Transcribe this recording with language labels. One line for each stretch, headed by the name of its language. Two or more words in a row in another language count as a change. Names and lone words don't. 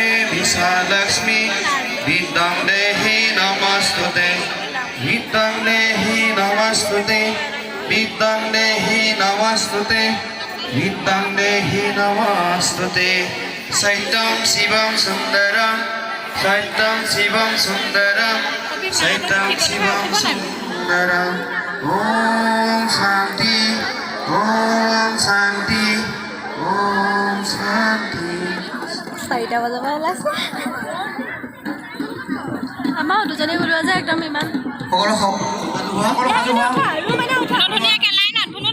Sanskrit: विशालाक्ष्मी विद्यां देहि नमस्तुते विद्यां देहि नमस्तुते विद्यां देहि नमस्तुते विद्यां देहि नमस्तुते सत्यं शिवं सुन्दरं सत्यं शिवं सुन्दरं सत्यं शिवं सुन्दरं. ॐ शान्ति ॐ शान्ति ॐ शान्ति.
Assamese: 4টা বজাৰ পৰা ওলাইছে আমাৰ দুজনী ওলোৱা যে একদম ইমান সকলো ধুনীয়াকৈ লাইনত